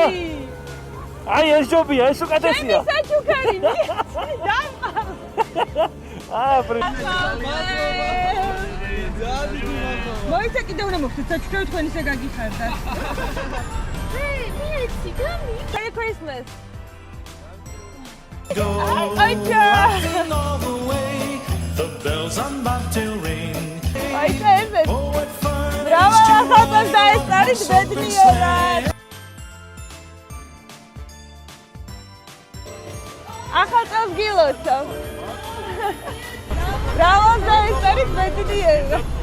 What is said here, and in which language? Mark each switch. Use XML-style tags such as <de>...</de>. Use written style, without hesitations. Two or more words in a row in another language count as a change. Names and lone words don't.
<ka>აი ეს ჯობია, ეს უკეთესია. ჩემი საჩუქარი მიეცი. მოიცა კიდე უნდა მოხდეთ საჩუქარი თქვენ ისე გაგიხარდათ. მიეცი, გამი.</ka> <en>Merry Christmas.</en> <ka>აიჭა.</ka> <en>The bells on Bobtail ring.</en> <ka>აიჭა ესე. Bravo, ახალწელს დაესწარით ბედნიერად. ახალწელს გილოცავ. Bravo, დაესწარით ბედნიერად.</ka>